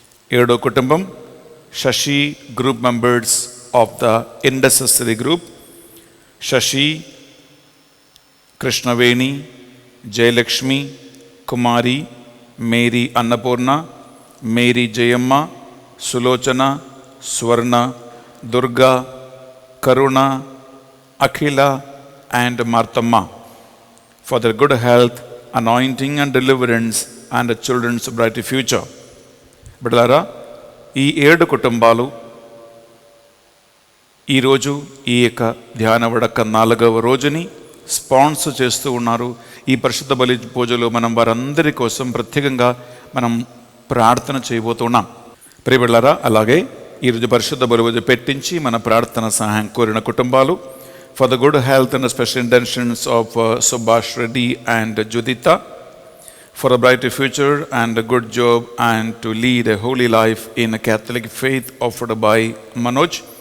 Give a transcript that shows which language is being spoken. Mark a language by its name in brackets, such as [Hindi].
[English] Edo Kutumbam Shashi group members of the intercessory group, Shashi, Krishnaveni, Jayalakshmi, Kumari, Mary Annapurna, Mary Jayamma, Sulochana, Swarna, Durga, Karuna, Akhila and Marthamma, for their good health, anointing and deliverance and the children's bright future. [Telugu] బిడ్డలారా, ఈ 7 కుటుంబాలు ఈరోజు ఈ యొక్క ధ్యాన వడక 4వ రోజుని sponsor చేస్తూ ఉన్నారు. ఈ పరిశుద్ధ బలి పూజలో మనం వారందరి కోసం ప్రత్యేకంగా మనం ప్రార్థన చేయబోతున్నాం. ప్రియ బిడ్డలారా, అలాగే ఈరోజు పరిశుద్ధ బలి పూజ పెట్టించి మన ప్రార్థన సహాయం కోరిన కుటుంబాలు, [English] for the good health and the special intentions of Subhash Reddy and Judita, for a brighter future and a good job and to lead a holy life in a Catholic faith offered by Manoj,